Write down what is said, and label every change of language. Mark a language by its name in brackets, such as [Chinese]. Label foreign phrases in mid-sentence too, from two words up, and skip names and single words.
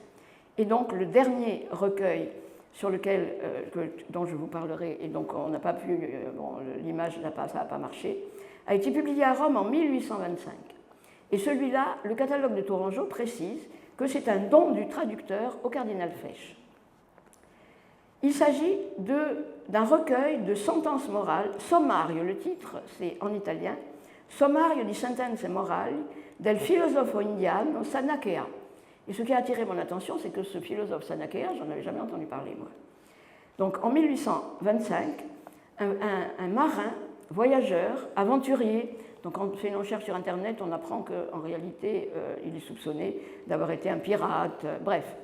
[French] Et donc le dernier recueil sur lequel, dont je vous parlerai, et donc on n'a pas pu, l'image ça n'a pas marché, a été publié à Rome en 1825. Et celui-là, le catalogue de Tourangeau précise que c'est un don du traducteur au cardinal Fesch. Il s'agit d'un recueil de sentences morales, sommario, le titre c'est en italien, Sommario di sentenze morali del filosofo indiano Sanakea. Et ce qui a attiré mon attention, c'est que ce philosophe Sanakea, j'en avais jamais entendu parler moi. Donc en 1825, un marin, voyageur, aventurier, donc quand on fait une recherche sur Internet, on apprend qu'en réalité, il est soupçonné d'avoir été un pirate, bref.